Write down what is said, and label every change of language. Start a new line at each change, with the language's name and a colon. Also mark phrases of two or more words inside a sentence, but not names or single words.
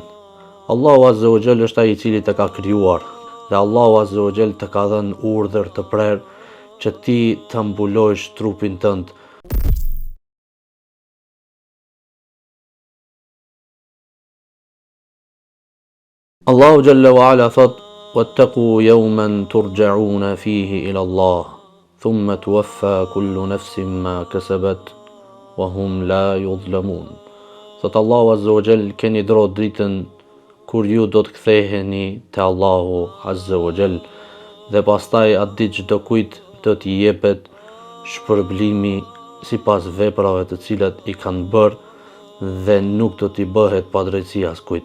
Albanian: Allahu
Arabic: عز وجل
Albanian: është ai i cili të ka krijuar. Dhe Allahu
Arabic: عز وجل
Albanian: të ka dhënë urdhër të prerë që ti të mbulojsh trupin tënd. Allahu
Arabic: جل وعلا
Albanian: thot:
Arabic: "واتقوا يوما ترجعون فيه إلى الله ثم توفى كل نفس ما كسبت وهم لا يظلمون."
Albanian: Thot Allahu
Arabic: عز وجل,
Albanian: keni dro dritën kur ju do të ktheheni te Allahu
Arabic: عز وجل,
Albanian: dhe pastaj atë ditë çdo kujt do t'i jepet shpërblimi sipas veprave të cilat i kanë bërë dhe nuk do t'i bëhet padrejtësi askujt.